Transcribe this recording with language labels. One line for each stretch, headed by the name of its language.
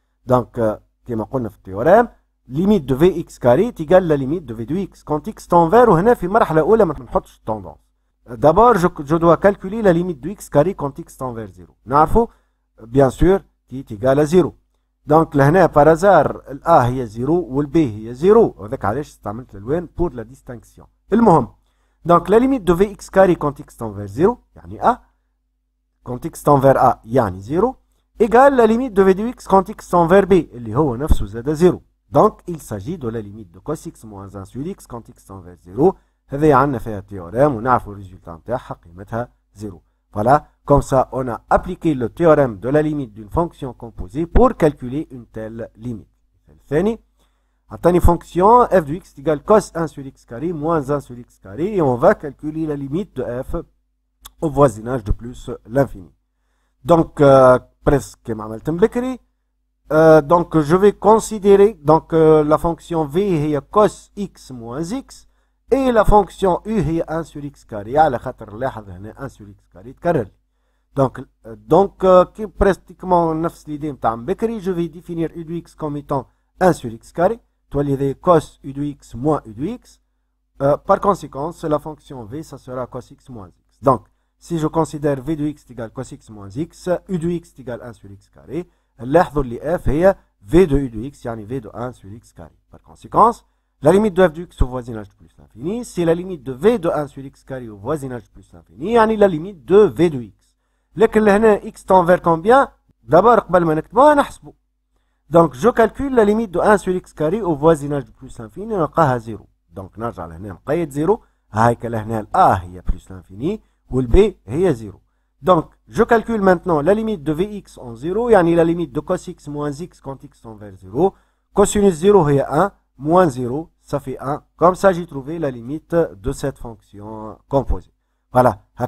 French: Donc, كما قلنا في التhéorème, limite de vx carré est égale la limite de v de x quand x tend vers,
Arabic: وهنا في مرحلة أولى ما نحطش
French: tendance. D'abord, je dois calculer la limite de x carré quand x tend vers 0. نعرفوا bien sûr qui est égal à 0. Donc لهنا par hasard ال A هي 0 وال B هي 0.
Arabic: وذاك علاش استعملت الألوان pour la distinction. المهم.
French: Donc la limite de vx carré quand x tend vers 0 يعني A quand x tend vers A يعني 0 égale la limite de v de x quand x tend vers B
Arabic: اللي هو نفسه زاد
French: 0. Donc il s'agit de la limite de cos x moins 1 sur x quand x tend vers 0.
Arabic: هذه عندنا فيها théorème ونعرفوا الريزولtat نتاعها قيمتها 0.
French: Voilà, comme ça on a appliqué le théorème de la limite d'une fonction composée pour calculer une telle limite.
Arabic: الثاني عطاني
French: fonction f de x égale cos 1 sur x carré moins 1 sur x carré et on va calculer la limite de f au voisinage de plus l'infini.
Arabic: Donc, presque كما عملت بكري.
French: Donc, je vais considérer donc la fonction v هي cos x moins x et la fonction u هي 1 sur x carré
Arabic: على خاطر لاحظ هنا
French: 1 sur x carré تكرر. Donc qui pratiquement نفس l'idée نتاع بكري. Je vais définir u de x comme étant 1 sur x carré.
Arabic: تولي هذه
French: cos u de x moins u de x. Par conséquent, la fonction v, ça sera cos x moins x. Donc, si je considère v de x égale cos x moins x, u de x égale 1 sur x carré,
Arabic: لاحظوا اللي
French: f هي v de u de x, يعني v de 1 sur x carré. Par conséquent, la limite de f de x au voisinage de plus l'infini, c'est la limite de v de 1 sur x carré au voisinage de plus l'infini, يعني la limite de v de x.
Arabic: لكن هنا
French: x tend vers combien?
Arabic: D'abord, قبل ما نكتبوها نحسبوا.
French: Donc, je calcule la limite de 1 sur x carré au voisinage de plus l'infini, نلقاها 0.
Arabic: Donc, نرجع لهنا نقيد 0. هايك لهنا ال a هي plus l'infini وال b هي 0.
French: Donc, je calcule maintenant la limite de Vx en 0, يعني la limite de cos x moins x quand x tend vers 0. Cosinus 0 est 1, moins 0, ça fait 1. Comme ça, j'ai trouvé la limite de cette fonction composée. Voilà.